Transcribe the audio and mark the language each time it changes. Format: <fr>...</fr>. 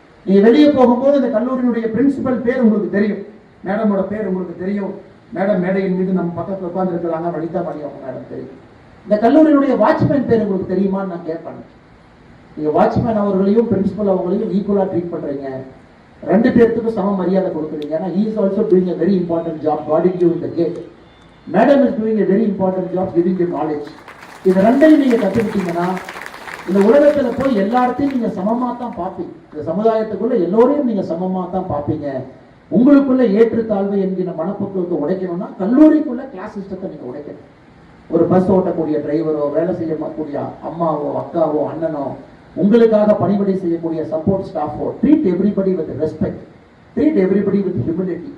<ta>நீங்க வெளியே போகும்போது இந்த கல்லூரியினுடைய பிரின்சிபல் பேர் உங்களுக்கு தெரியும், மேடமோட பேர் உங்களுக்கு தெரியும். மேடம் மேடையின் மீது நம்ம பக்கத்தில் உட்கார்ந்து இருக்கிறாங்க, வனிதா மணி அவங்க மேடம் தெரியும். இந்த கல்லூரியினுடைய வாட்ச்மேன் பேர் உங்களுக்கு தெரியுமான்னு நான் கேட்பேன். நீங்க வாட்ச்மேன் அவர்களையும் பிரின்சிபல் அவங்களையும் ஈக்குவலா ட்ரீட் பண்றீங்க, 2 பேருக்கும் சம மரியாதை கொடுக்குறீங்க. ஏன்னா</ta> <en>he is also doing a very important job guarding you in the gate. Madam is doing a very important job giving you knowledge.</en> <ta>இது ரெண்டையும் நீங்க கத்துக்கிட்டீங்கன்னா இந்த உலகத்துல போய் எல்லாத்தையும் நீங்க சமமா தான் பார்ப்பீங்க. இந்த சமுதாயத்துக்குள்ள எல்லோரையும் நீங்க சமமா தான் பார்ப்பீங்க. உங்களுக்குள்ள ஏற்றுத்தாழ்வு என்கிற மனப்பக்குவத்தை உடைக்கணும்னா கல்லூரிக்குள்ள கிளாஸ் சிஸ்டத்தை நீங்க உடைக்கணும். ஒரு பஸ் ஓட்டக்கூடிய டிரைவரோ, வேலை செய்யக்கூடிய அம்மாவோ, அக்காவோ, அண்ணனோ, உங்களுக்காக பணிபடை செய்யக்கூடிய support ஸ்டாஃபோ,</ta> <en>Treat everybody with respect, treat everybody with humility.</en>